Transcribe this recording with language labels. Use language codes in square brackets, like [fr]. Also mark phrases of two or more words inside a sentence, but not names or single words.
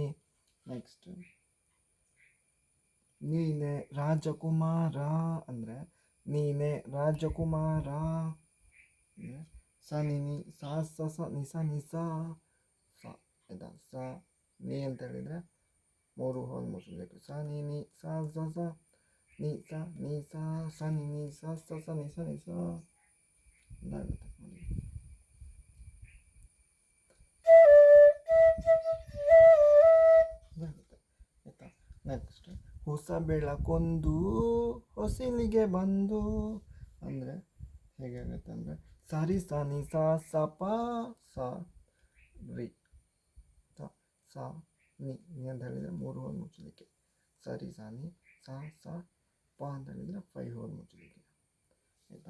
[kn] ನೆಕ್ಸ್ಟ್ ನೀನೆ ರಾಜಕುಮಾರ ಅಂದರೆ ನೀನೆ ರಾಜಕುಮಾರ, ಸ ನಿ ನಿ ಸ ಸ ಸ ನಿ ಸ ನಿ ಸ ಸ, ಆಯಿತಾ? ಸ ನೀ ಅಂತ ಹೇಳಿದರೆ 3 ಹೋಲ್ ಮುಚ್ಚಬೇಕು. ಸ ನಿ ನಿ ಸ ಸ ಸ ನಿ ಸ ನಿ ಸ ಸ ನಿ ನಿ ಸ ಸ ಸ ನಿ ಸ ನಿ ಸ ಇದಾಗುತ್ತೆ ನೋಡಿ. ಇದಾಗುತ್ತೆ, ಆಯಿತಾ? ನೆಕ್ಸ್ಟ್ ಹೊಸ ಬೆಳಕೊಂದು ಹೊಸಿಲಿಗೆ ಬಂದು ಅಂದರೆ ಹೇಗೆ ಆಗುತ್ತೆ ಅಂದರೆ ಸರಿ ಸ ನಿ ಸ ಸ ಪ ಸ ರಿ ಸ ನಿ ಅಂತ ಹೇಳಿದರೆ 3 ಹೋಲ್ ಮುಚ್ಚಲಿಕ್ಕೆ, ಸರಿ ಸ ನಿ ಸ ಸ ಪ ಅಂತ ಹೇಳಿದರೆ 5 ಹೋಲ್ ಮುಚ್ಚಲಿಕ್ಕೆ, ಆಯಿತಾ?